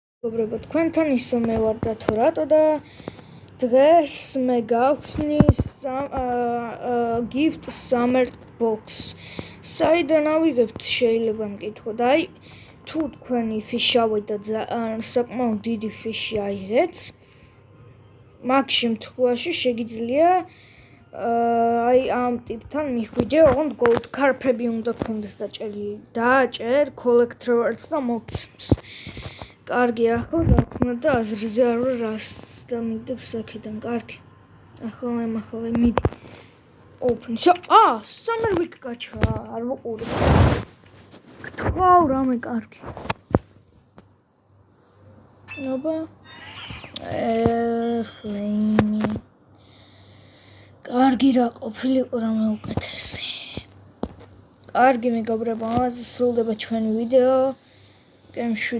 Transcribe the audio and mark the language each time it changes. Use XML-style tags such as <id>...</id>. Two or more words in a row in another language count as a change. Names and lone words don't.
<ka>მეგობრებო, თქვენთან ისო მე ვარ და თუ რატო და დღეს მე გავხსნი</ka> <en>gift summer box.</en> <ka>საიდან ავიღებთ შეიძლება მკითხოთ. აი თუ თქვენი ფიშავი და საკმაოდ დიდი ფიში აიღეთ, მაგ შემთხვევაში შეგიძლია აი ამ ტიპთან მიხვიდე, ოღონდ</ka> <en>gold carpები</en> <ka>უნდა გქონდეს დაჭერილი. დააჭერ</ka> <en>collect rewards</en> <ka>და მოგცემს. კარგი, ახლა გავხსნა და აზრზე არ ვარ რას დამიდებს აქედან. კარგი. ახლა მიდი. Open.</ka> <en>Summer week</en> <ka>გაჩა, არ ვუყურებ. გთხოვ რამე კარგი. აბა. Flaming. კარგი რა ყოფილიყო რამე უკეთესი. კარგი მეგობრებო, ამაზე სრულდება ჩვენი ვიდეო.</ka>